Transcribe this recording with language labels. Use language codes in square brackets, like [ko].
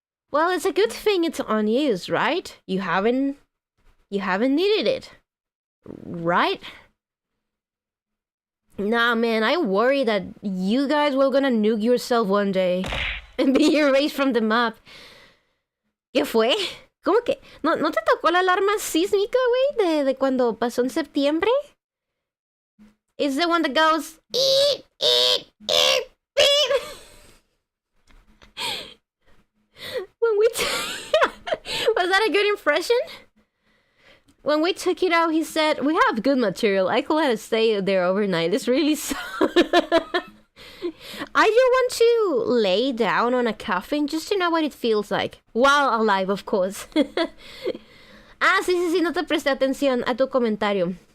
[en] Well, it's a good thing it's unused, right? You haven't needed it. Right? Nah, man, I worry that you guys were gonna nuke yourself one day and be erased from the map. [es] ¿Qué fue? ¿Cómo que? ¿No te tocó la alarma sísmica, güey? De cuando pasó en septiembre? [en] It's the one that goes... Eep, eep, eep, beep. When we... Was that a good impression? When we took it out, he said, we have good material. I could let it stay there overnight. It's really so... I do want to lay down on a coffin just to know what it feels like. While alive, of course. [es] Sí, no te presté atención a tu comentario.